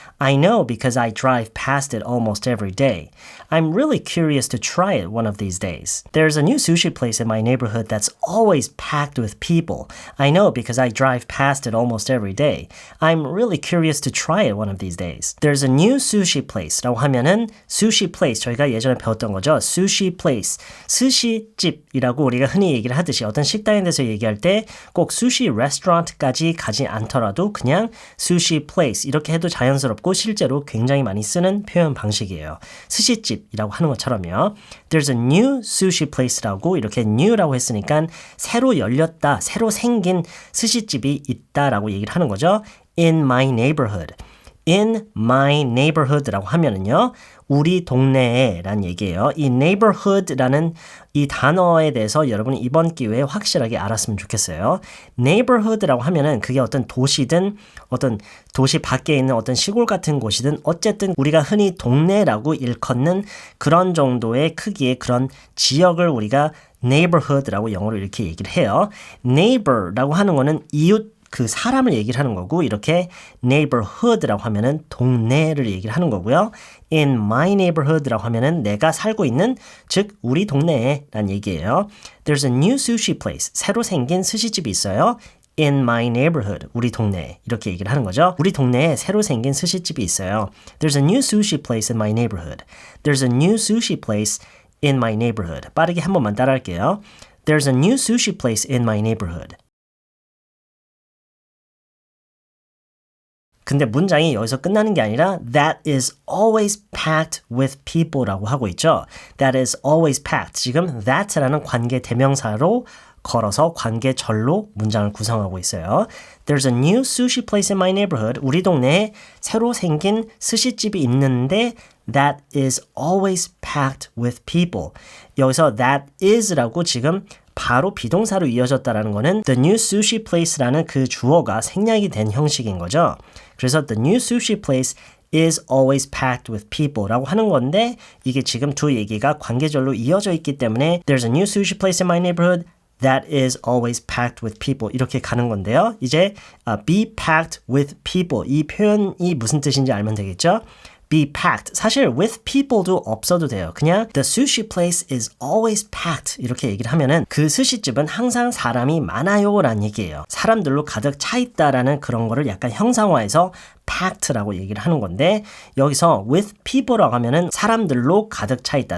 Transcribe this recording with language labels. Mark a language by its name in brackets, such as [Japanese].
[English] I know because I drive past it almost every day. I'm really curious to try it one of these days. There's a new sushi place in my neighborhood that's always packed with people. I know because I drive past it almost every day. I'm really curious to try it one of these days. There's a new sushi place [Korean] 라고 하면은 sushi place 저희가 예전에 배웠던 거죠. [English] sushi place. [Korean] 스시집이라고 우리가 흔히 얘기를 하듯이 어떤 식당에 대해서 얘기할 때 꼭 sushi restaurant까지 가지 않더라도 그냥 sushi place 이렇게 해도 자연스럽고 실제로 굉장히 많이 쓰는 표현 방식이에요. 스시집이라고 하는 것처럼요. [English] There's a new sushi place [Korean] 라고 이렇게 new라고 했으니까 새로 열렸다, 새로 생긴 스시집이 있다라고 얘기를 하는 거죠. [English] In my neighborhood. In my neighborhood [Korean] 라고 하면은요. 우리 동네에 라는 얘기예요. 이 neighborhood라는 이 단어에 대해서 여러분이 이번 기회에 확실하게 알았으면 좋겠어요. neighborhood라고 하면은 그게 어떤 도시든 어떤 도시 밖에 있는 어떤 시골 같은 곳이든 어쨌든 우리가 흔히 동네라고 일컫는 그런 정도의 크기의 그런 지역을 우리가 neighborhood라고 영어로 이렇게 얘기를 해요. neighbor라고 하는 거는 이웃 그 사람을 얘기를 하는 거고 이렇게 neighborhood라고 하면은 동네를 얘기를 하는 거고요. [English] In my neighborhood [Korean] 라고 하면은 내가 살고 있는 즉 우리 동네에 란 얘기예요. [English] There's a new sushi place. [Korean] 새로 생긴 스시집이 있어요. [English] In my neighborhood. [Korean] 우리 동네에 이렇게 얘기를 하는 거죠. 우리 동네에 새로 생긴 스시집이 있어요. [English] There's a new sushi place in my neighborhood. There's a new sushi place in my neighborhood. [Korean] 빠르게 한 번만 따라할게요. [English] There's a new sushi place in my neighborhood. [Korean] 근데 문장이 여기서 끝나는 게 아니라 [English] that is always packed with people [Korean] 라고 하고 있죠. [English] That is always packed. [Korean] 지금 that라는 관계 대명사로 걸어서 관계절로 문장을 구성하고 있어요. [English] There's a new sushi place in my neighborhood. [Korean] 우리 동네에 새로 생긴 스시집이 있는데 [English] that is always packed with people. [Korean] 여기서 that is라고 지금 바로 비동사로 이어졌다라는 거는 [English] the new sushi place [Korean] 라는 그 주어가 생략이 된 형식인 거죠. [English] 그래서 the new sushi place is always packed with people [Korean] 라고 하는 건데 이게 지금 두 얘기가 관계절로 이어져 있기 때문에 [English] there's a new sushi place in my neighborhood that is always packed with people [Korean] 이렇게 가는 건데요. 이제 [English] be packed with people [Korean] 이 표현이 무슨 뜻인지 알면 되겠죠? be packed. 사실 with people도 없어도 돼요. 그냥 [English] the sushi place is always packed [Korean] 이렇게 얘기를 하면은 그 스시집은 항상 사람이 많아요 라는 얘기예요. 사람들로 가득 차 있다라는 그런 거를 약간 형상화해서 packed라고 얘기를 하는 건데 여기서 with people라고 하면은 사람들로 가득 차 있다.